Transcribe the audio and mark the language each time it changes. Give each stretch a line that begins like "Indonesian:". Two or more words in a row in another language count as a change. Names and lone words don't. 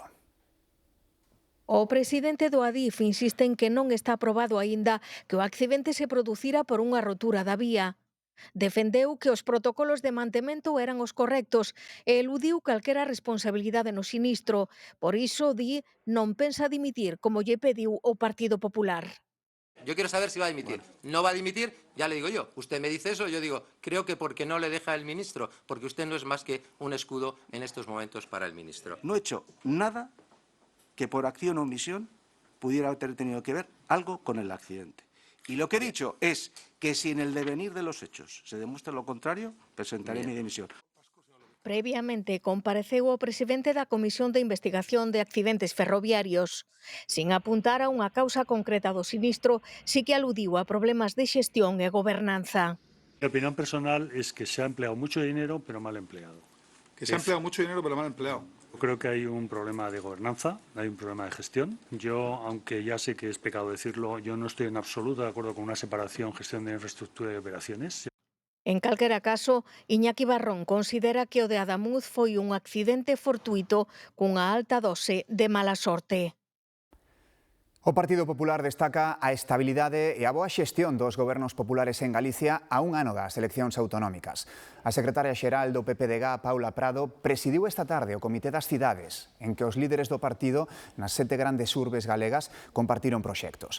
Galician: O presidente do Adif insiste en que non está aprobado aínda que o accidente se producira por unha rotura da vía. Defendeu que os protocolos de mantemento eran os correctos e eludiu calquera responsabilidade no sinistro. Por iso, di, non pensa dimitir, como lle pediu o Partido Popular.
Spanish: Yo quiero saber si va a dimitir. No va a dimitir, ya le digo yo. Usted me dice eso, yo digo, creo que porque no le deja el ministro, porque usted no es más que un escudo en estos momentos para el ministro. No he hecho nada que por acción o omisión pudiera haber tenido que ver algo con el accidente. Y lo que he dicho es que si en el devenir de los hechos se demuestra lo contrario, presentaré mi dimisión.
Galician: Previamente compareceu o presidente da Comisión de Investigación de Accidentes Ferroviarios. Sin apuntar a unha causa concreta do sinistro, sí que aludiu a problemas de xestión e gobernanza.
Spanish: Mi opinión personal es que se ha empleado mucho dinero, pero mal empleado. Que se ha empleado mucho dinero, pero mal empleado. Creo que hay un problema de gobernanza, hay un problema de gestión. Yo, aunque ya sé que es pecado decirlo, yo no estoy en absoluto de acuerdo con una separación gestión de infraestructura y operaciones.
Galician: En calquera caso, Iñaki Barrón considera que o de Adamuz foi un accidente fortuito cunha alta dose de mala sorte. O Partido Popular destaca a estabilidade e a boa xestión dos gobernos populares en Galicia a un ano das eleccións autonómicas. A secretaria xeral do PPDG, Paula Prado, presidiu esta tarde o Comité das Cidades, en que os líderes do partido nas 7 grandes urbes galegas compartiron proxectos.